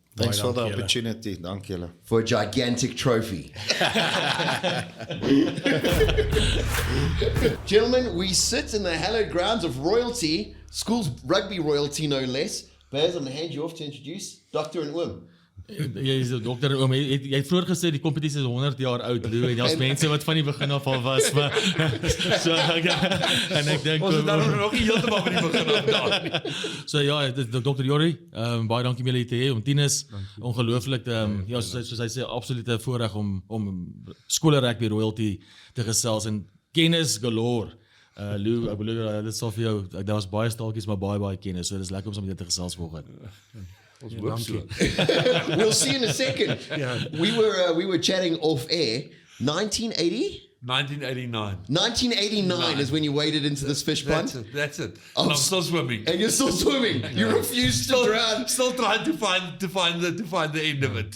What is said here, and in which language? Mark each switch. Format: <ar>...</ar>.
<en>Thanks for the opportunity.</en> <af>Dank julle.</af> <en>For a gigantic trophy. Gentlemen, we sit in the hallowed grounds of royalty, school's rugby royalty no less. Beyers, I'm going to hand you off to introduce Dr. and Oom.</en> <af>Jy is die dokter oom. Jy het vroeër gesê die kompetisie is 100 jaar oud, Lou, en daar's mense wat van die begin af al was, maar so en ek dink ons het dan nog nie heeltemal van die begin af daar. So ja, dit is Dr. Jorrie. Baie dankie om julle hier te hê, om Tinus. Ongelooflik, ja, soos hy sê, absolute voorreg om skolerugby royalty te gesels en kennis galore. Lou, ek bedoel dit sal vir jou, daar was baie staaltjies maar baie kennis, so dis lekker om saam met jou te gesels vanoggend. Ons hoop so.</af> <en>We'll see in a second. We were chatting off air. 1980? 1989. 1989 is when you waded into this fish pond. That's it. And I'm still swimming. And you're still swimming. You refuse to drown. Still trying to find the end of it.</en>